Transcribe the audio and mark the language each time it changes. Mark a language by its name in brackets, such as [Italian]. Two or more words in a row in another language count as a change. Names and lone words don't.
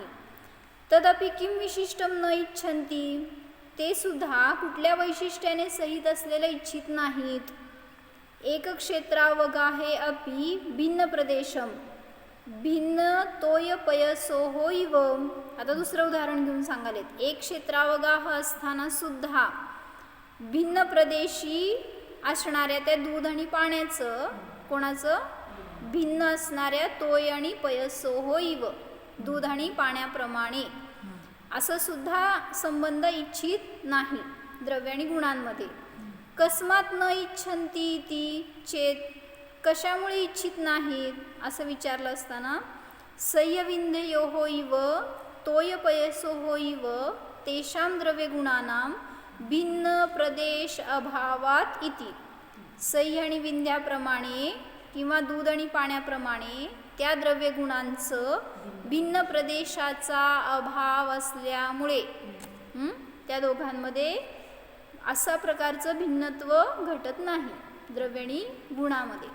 [Sanskrit] तदपि किम विशिष्टम न इच्छन्ति. [Marathi] ते सुद्धा कुठल्या वैशिष्ट्याने सहित असलेलं इच्छित नाहीत. [Sanskrit] एक क्षेत्रावगाहे अपि भिन्न प्रदेशम भिन्न तोय पयसोः इव. [Marathi] आता दुसरं उदाहरण घेऊन सांगालेत. एक क्षेत्रावगाह असताना सुद्धा भिन्न प्रदेशी असणाऱ्या त्या दूध आणि पाण्याचं कोणाचं? भिन्न असणाऱ्या तोय आणि [Sanskrit] पयसोः इव. [Marathi] दूध आणि पाण्याप्रमाणे असं सुद्धा संबंध इच्छित नाही द्रव्य आणि गुणांमध्ये. [Sanskrit] कस्मात न इच्छन्ति इति चेत. [Marathi] कशामुळे इच्छित नाहीत असं विचारलं असताना [Sanskrit] सह्यविंध्ययोः इव तोयपयसोः इव तेषां द्रव्यगुणानां भिन्न प्रदेश अभावात इति. [Marathi] सई आणि विंध्याप्रमाणे किंवा दूध आणि पाण्याप्रमाणे त्या द्रव्यगुणांचं भिन्न प्रदेशाचा अभाव असल्यामुळे त्या दोघांमध्ये असा प्रकारचं भिन्नत्व घटत नाही द्रव्य आणि गुणामध्ये.